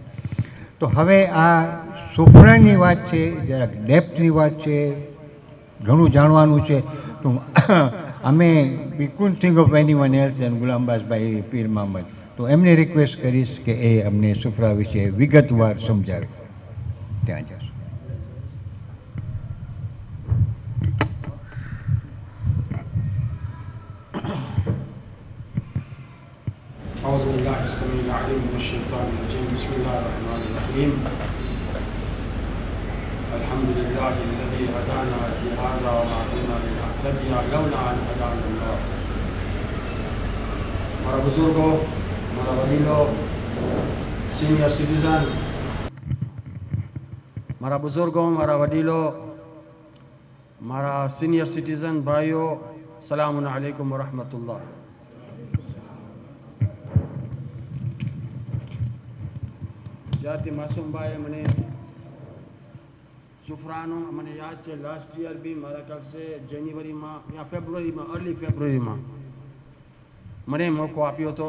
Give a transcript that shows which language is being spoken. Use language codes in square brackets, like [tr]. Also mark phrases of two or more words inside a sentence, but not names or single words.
[gu] તો હવે આ સુફરાની વાત છે, જરાક ડેપ્થની વાત છે, ઘણું જાણવાનું છે. તો અમે [en] we couldn't think of anyone else than ગુલામબાઝભાઈ પીર મહમ્મદ. [gu] તો એમને રિક્વેસ્ટ કરીશ કે એ અમને સુફરા વિશે વિગતવાર સમજાવે. ત્યાં જશું. [ar] أعوذ بالله السميع العليم من الشيطان الرجيم بسم الله الرحمن الرحيم الحمد لله الذي هدانا لهذا وما كنا لنهتدي لولا أن هدانا الله. [hi] हमारा बुजुर्गों, हमारा वडीलों, [en] senior citizen, [hi] हमारा बुजुर्गों, हमारा वडीलों, हमारा [en] senior citizen [hi] भाइयों, [ar] سلام عليكم ورحمة الله. [gu] જ્યારથી માસુમભાઈએ મને સુફરાનો મને યાદ છે, [en] last year [gu] બી મારા ખ્યાલ છે જાન્યુઆરીમાં યા ફેબ્રુઆરીમાં, અર્લી ફેબ્રુઆરીમાં મને મોકો આપ્યો હતો.